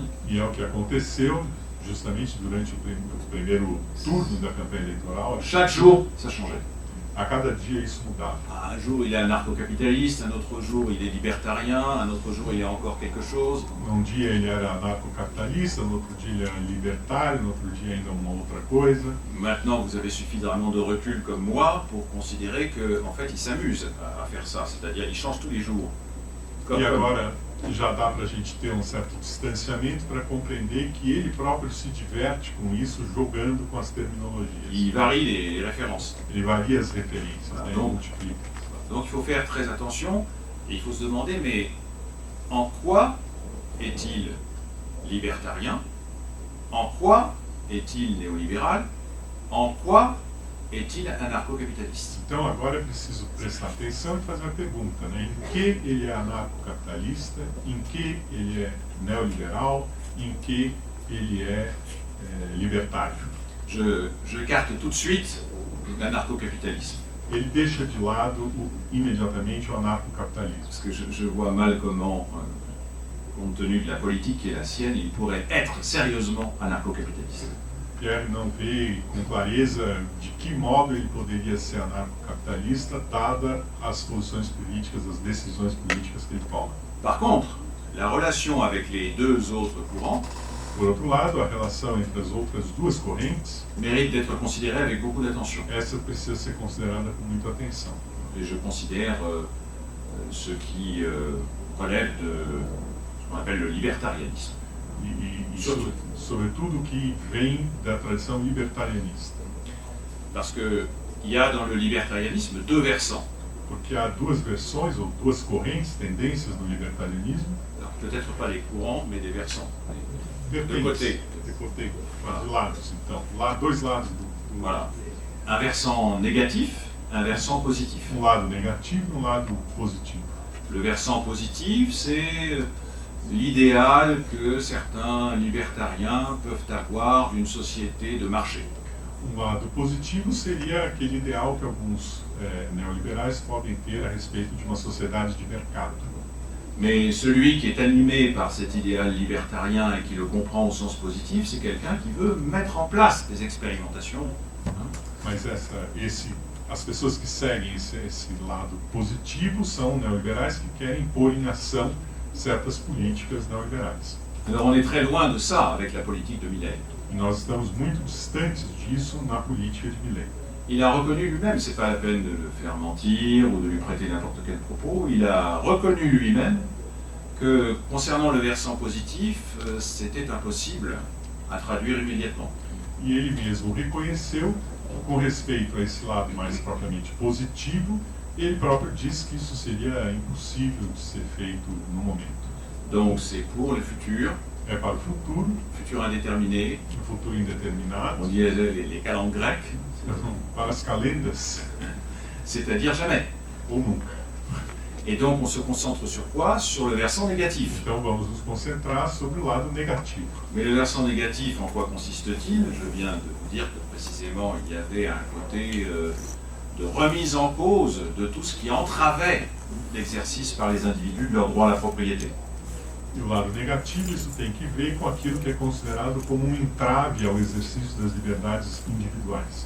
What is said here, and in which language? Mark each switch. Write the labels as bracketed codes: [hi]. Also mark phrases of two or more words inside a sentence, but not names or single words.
[pt] E é o que aconteceu justamente durante o primeiro turno da campanha eleitoral. [fr] Chaque jour, ça changeait. [pt] A cada dia isso mudava. [fr] Un jour, il est anarcho-capitaliste, un autre jour, il est libertarien, un autre jour, il est encore quelque chose. [pt] Um dia ele era anarcocapitalista, no outro dia ele era libertário, no outro dia ainda uma outra coisa. [fr] Maintenant, vous avez suffisamment de recul comme moi pour considérer qu'en fait, il s'amuse à faire ça, c'est-à-dire il change tous les jours. [pt] E agora já dá para a gente ter um certo distanciamento para compreender que ele próprio se diverte com isso, jogando com as terminologias. [fr] Il varie les références. [pt] Ele varia as referências, né? [fr] Donc, [pt] Multiplica. [fr] Donc il faut faire très attention et il faut se demander, mais en quoi est-il libertarien? En quoi est-il néolibéral? En quoi est-il anarcho-capitaliste? [pt] Então agora é preciso prestar atenção e fazer uma pergunta, né? Em que ele é anarcocapitalista, em que ele é neoliberal, em que ele é libertário. [fr] J'écarte tout de suite l'anarcho-capitalisme. [pt] Ele deixa de lado imediatamente o anarcocapitalismo. [fr] Parce que je vois mal comment, compte tenu de la politique qui est la sienne, il pourrait être sérieusement anarcho-capitaliste. [pt] Pierre não vê com clareza de que modo ele poderia ser anarcocapitalista, dada as posições políticas, as decisões políticas que ele toma. [fr] Par contre, la relation avec les deux autres courants [pt] Por outro lado, a relação entre as outras duas correntes, [fr] mérite d'être considérée avec beaucoup d'attention. [pt] essa precisa ser considerada com muita atenção. [fr] Et je considère ce qui relève de ce qu'on appelle le libertarianisme. [pt] Sobretudo o que vem da tradição libertarianista. [fr] Parce qu'il y a dans le libertarianisme deux versants. [pt] Porque há duas versões ou duas correntes, tendências no libertarianismo. [fr] Alors, peut-être pas les courants, mais des versants. [pt] Vertentes, [fr] côté. de côté, [pt] de lados, então. Dois lados do [fr] Voilà. Un versant négatif, un versant positif. [pt] um lado negativo e um lado positivo. [fr] Le versant positif, c'est l'idéal que certains libertariens peuvent avoir d'une société de marché. [pt] Lado positivo seria aquele ideal que alguns neoliberais podem ter a respeito de uma sociedade de mercado. [fr] Mais celui qui est animé par cet idéal libertarien et qui le comprend au sens positif, c'est quelqu'un qui veut mettre en place des expérimentations. [pt] Mas as pessoas que seguem esse lado positivo são neoliberais que querem pôr em ação certas políticas neoliberais. [fr] Alors on est très loin de ça avec la politique de Milei. [pt] E nós estamos muito distantes disso na política de Milei. [fr] Il a reconnu lui-même, c'est pas la peine de le faire mentir ou de lui prêter n'importe quel propos, il a reconnu lui-même que concernant le versant positif, c'était impossible à traduire immédiatement. [pt] E ele mesmo reconheceu que, com respeito a esse lado mais propriamente positivo, ele próprio disse que isso seria impossível de ser feito no momento. [fr] Donc c'est pour le futur, [pt] É para o futuro, [fr] futur indéterminé, [pt] o futuro indeterminado, [fr] on dit les calendes grecques, [pt] para as calendas, [fr] c'est-à-dire jamais. [pt] ou nunca. [fr] Et donc on se concentre sur quoi? Sur le versant négatif. [pt] Então vamos nos concentrar sobre o lado negativo. [fr] Mais le versant négatif, en quoi consiste-t-il? Je viens de vous dire que précisément il y avait un côté de remise en cause de tout ce qui entravait l'exercice par les individus de leur droit à la propriété. [pt] E o lado negativo, isso tem que ver com aquilo que é considerado como um entrave ao exercício das liberdades individuais.